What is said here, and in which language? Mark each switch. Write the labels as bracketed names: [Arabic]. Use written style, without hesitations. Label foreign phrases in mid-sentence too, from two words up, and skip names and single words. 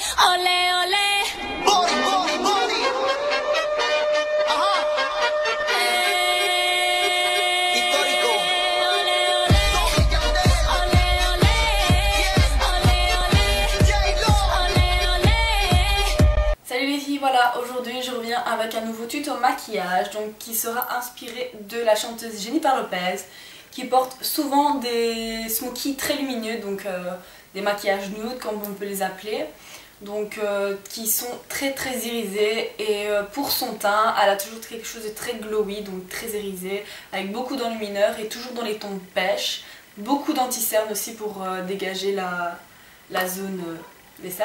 [Spanish] Olé, olé. [English] Body, body, body. Ajá. [Spanish] Histórico. Olé, olé. Tommy Yandel. Olé, olé. Olé, olé. J-Lo. Olé, olé. [French] Salut les filles, voilà, aujourd'hui je reviens avec un nouveau tuto maquillage donc qui sera inspiré de la chanteuse Jennifer Lopez qui porte souvent des smokies très lumineux, donc des maquillages nude comme on peut les appeler, donc qui sont très irisés, et pour son teint elle a toujours quelque chose de très glowy, donc très irisé avec beaucoup d'enlumineurs et toujours dans les tons pêche, beaucoup d'anti-cerne aussi pour dégager la zone des cernes.